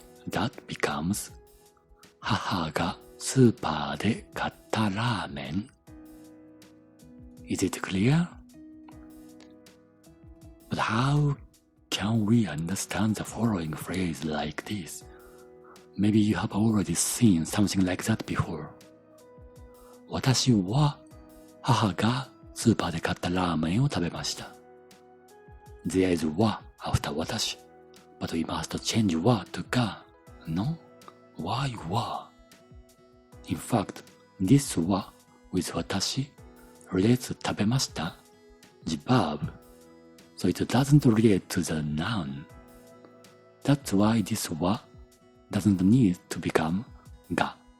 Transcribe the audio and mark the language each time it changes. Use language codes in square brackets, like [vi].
[en] That becomes [ja] 母がスーパーで買ったラーメン。 [en] Is it clear? But how can we understand the following phrase like this? Maybe you have already seen something like that before. [ja] 私は母がスーパーで買ったラーメンを食べました。 [en] There is は after 私。 But we must change は to が。 No? Why は? In fact, this は with 私 relates 食べました the verb. So it doesn't relate to the noun. That's why this は doesn't need to become が。